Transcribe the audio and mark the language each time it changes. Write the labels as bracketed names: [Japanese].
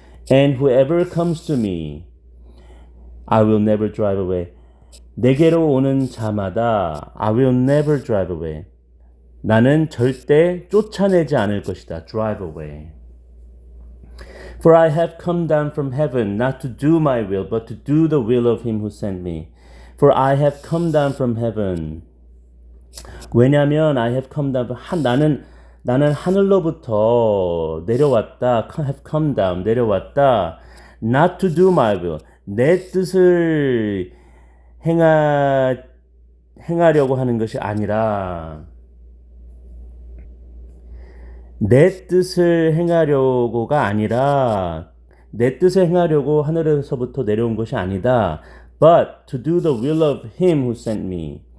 [English] And whoever comes to me, I will never drive away. [Korean] 내게로 오는 자마다 [English] I will never drive away. [Korean] 나는 절대 쫓아내지 않을 것이다. [English] Drive away. For I have come down from heaven not to do my will, but to do the will of him who sent me. For I have come down from heaven. 왜냐하면 I have come down. [Korean] 나는 하늘로부터 내려왔다. [English] have come down. [Korean] 내려왔다. [English] Not to do my will. [Korean] 내 뜻을 행하려고 하는 것이 아니라 내 뜻을 행하려고가 아니라 내 뜻을 행하려고 하늘에서부터 내려온 것이 아니다. [English] But to do the will of him who sent me.